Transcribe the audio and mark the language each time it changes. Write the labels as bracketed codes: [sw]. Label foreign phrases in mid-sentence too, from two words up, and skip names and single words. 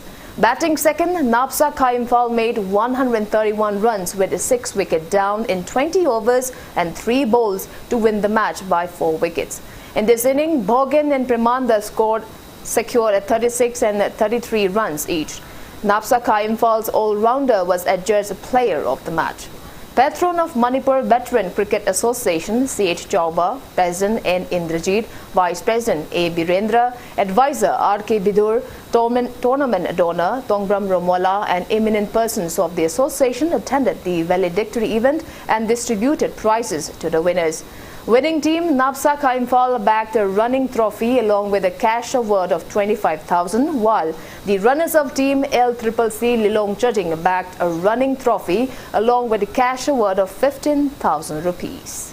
[en] Batting second, Napsa Khai Imphal made 131 runs with 6 wickets down in 20 overs and 3 bowls to win the match by 4 wickets. In this inning, Bhogan and Premanda secured 36 and 33 runs each. Napsa Khai Imphal's all-rounder was adjudged player of the match. Patron of Manipur Veteran Cricket Association, C.H. Chauba, President N. Indrajit, Vice President A. Birendra, Advisor R.K. Bidur, Tournament Donor Tongbram Romola and eminent persons of the association attended the valedictory event and distributed prizes to the winners. Winning team Napsa Khai Imphal bagged a running trophy along with a cash award of 25,000, while the runners-up team LCCC Lilong Chajing bagged a running trophy along with a cash award of 15,000 rupees.